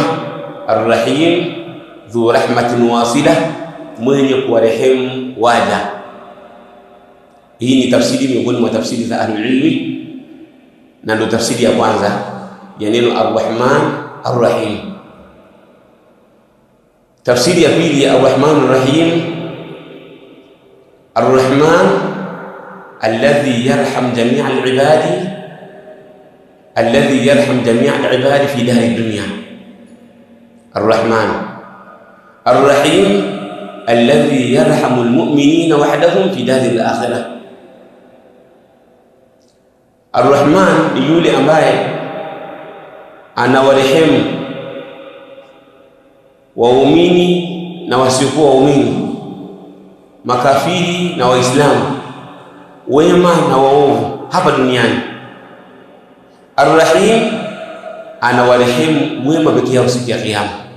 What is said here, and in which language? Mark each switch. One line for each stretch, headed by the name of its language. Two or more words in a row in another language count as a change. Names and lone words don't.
Arabic: الرحيم ذو رحمة واصلة,
Swahili: mwenye kuwarehemu waja. Hii ni tafsiri miongoni mwa tafsiri za
Arabic: أهل العلم,
Swahili: na ndio tafsiri ya kwanza ya neno Ar-Rahman Ar-Rahim. Tafsiri ya pili ya Ar-Rahman Ar-Rahim,
Arabic: الرحمن الذي يرحم جميع العباد، الذي يرحم جميع العباد في دهر الدنيا. Ar-Rahman. الرحيم الذي يرحم المؤمنين وحدهم في دهر الآخرة.
Swahili: Ar-Rahman ni yule ambaye anawarehemu waumini na wasiokuwa waumini, makafiri na waislamu, wema na waovu hapa duniani. Ar-Rahim anawarehemu wema pekee yao siku ya kiyama.